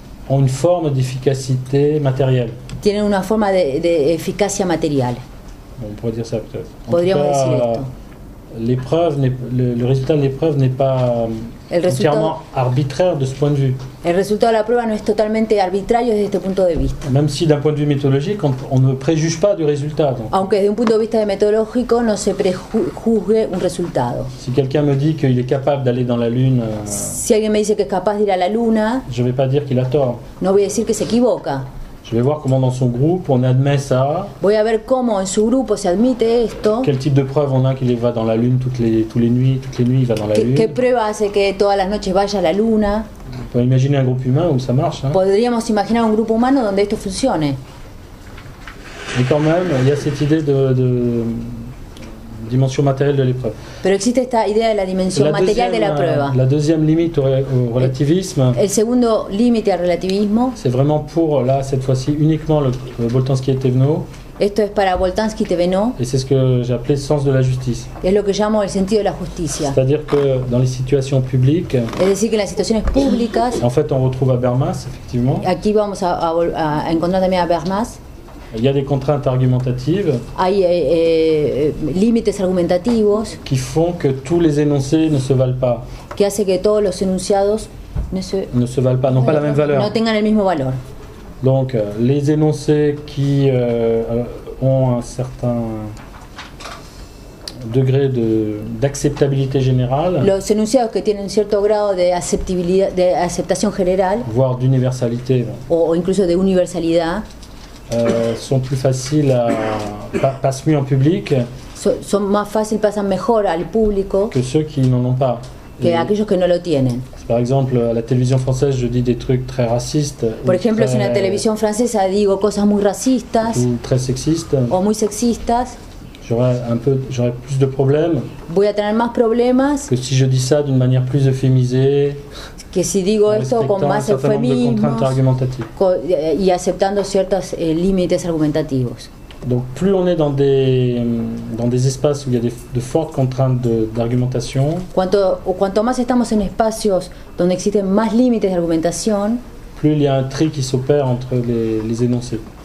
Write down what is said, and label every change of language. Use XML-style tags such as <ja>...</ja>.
<fr>ont une forme d'efficacité matérielle.</fr> <es>Tienen una forma de eficacia material.</es> <fr>On pourrait dire ça peut-être.</fr> <es>Podríamos decir esto.</es> <fr>Le résultat de l'épreuve n'est pas entièrement arbitraire de ce point de vue.</fr> <es>El resultado de la prueba no es totalmente arbitrario desde este punto de vista.</es> <fr>Même si d'un point de vue méthodologique, on ne préjuge pas du résultat. Donc.</fr> <es>Aunque desde un punto de vista metodológico no se prejuzgue un resultado.</es> <fr>Si quelqu'un me dit qu'il est capable d'aller dans la Lune,</fr> <es>si alguien me dice que es capaz de ir a la Luna,</es> <fr>je ne vais pas dire qu'il a tort.</fr> <es>No voy a decir que se equivoca.</es> <fr>Je vais voir comment dans son groupe on admet ça.</fr> <es>Voy a ver cómo en su grupo se admite esto.</es> <fr>Quel type de preuve on a qu'il va dans la Lune toutes les nuits il va dans la Lune.</fr> <es>¿Qué prueba hace que todas las noches vaya a la Luna?</es> <fr>On peut imaginer un groupe humain où ça marche. Hein.</fr> <es>Podríamos imaginar un grupo humano donde esto funcione.</es> <fr>Mais quand même, il y a cette idée de dimension matérielle de l'épreuve.</fr> <es>Pero existe esta idea de la dimensión material de la prueba.</es> <fr>La deuxième limite au relativisme.</fr> <es>El segundo límite al relativismo.</es> <fr>C'est vraiment pour, là, cette fois-ci, uniquement le Boltanski et Thévenot.</fr> <es>Esto es para Boltanski y Thévenot.</es> <fr>Et c'est ce que j'ai appelé sens de la justice.</fr> <es>Es lo que llamo el sentido de la justicia.</es> <fr>C'est-à-dire que dans les situations publiques.</fr> <es>Es decir, que en las situaciones públicas.</es> <fr>En fait, on retrouve Habermas, effectivement.</fr> <es>Aquí vamos a encontrar también a Habermas.</es> <fr>Il y a des contraintes argumentatives.</fr> <es>Hay límites argumentativos.</es> <fr>Qui font que tous les énoncés ne se valent pas.</fr> <es>Que hace que todos los enunciados</es> <fr>ne se valent pas, n'ont pas la même valeur.</fr> <es>No tengan el mismo valor.</es> <fr>Donc, les énoncés qui ont un certain degré d'acceptabilité générale,</fr> <es>los enunciados que tienen un cierto grado de aceptación general,</es> <fr>voire d'universalité,</fr> <es>o incluso de universalidad,</es> <fr>sont plus faciles passent mieux en public,</fr> <es>son más fácil, pasan mejor al público</es> <fr>que ceux qui n'en ont pas.</fr> <es>Que aquellos que no lo tienen.</es> <fr>Par exemple, à la télévision française, je dis des trucs très racistes.</fr> <es>Por ejemplo, si en la televisión francesa digo cosas muy racistas</es> <fr>ou très sexistes,</fr> <es>o muy sexistas,</es> <fr>j'aurais plus de problèmes.</fr> <es>Voy a tener más problemas</es> <fr>que si je dis ça d'une manière plus euphémisée.</fr> <es>Que si digo esto con más eufemismos y aceptando ciertos límites argumentativos.</es> <fr>Donc plus on est dans des espaces où il y a de fortes contraintes d'argumentation,</fr> <es>cuanto más estamos en espacios donde existen más límites de argumentación,</es> <fr>plus il y a un tri qui s'opère entre les énoncés.</fr>